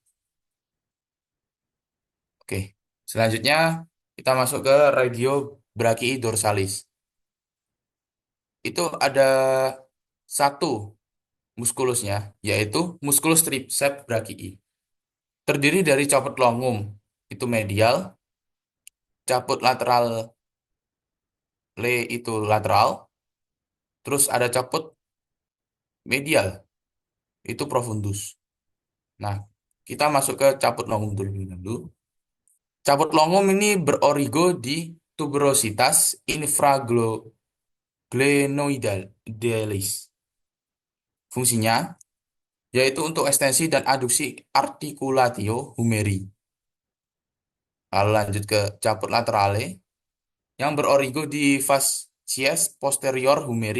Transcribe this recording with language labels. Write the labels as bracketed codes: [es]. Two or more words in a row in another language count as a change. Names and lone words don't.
[id] Oke, selanjutnya kita masuk ke [la] regio brachii dorsalis. [id] Itu ada satu muskulusnya, yaitu muskulus [la] triceps brachii. [id] Terdiri dari [la] caput longum, [id] itu medial, [la] caput lateral [id] itu lateral, terus ada [la] caput medial, [id] itu profundus. Nah, kita masuk ke [la] caput longum [id] dulu. [la] Caput longum [id] ini berorigo di [la] tuberositas infraglenoidalis. [id] Fungsinya yaitu untuk ekstensi dan aduksi [la] articulatio humeri. [id] Lalu lanjut ke [la] caput laterale [id] yang berorigo di [la] fascies posterior humeri.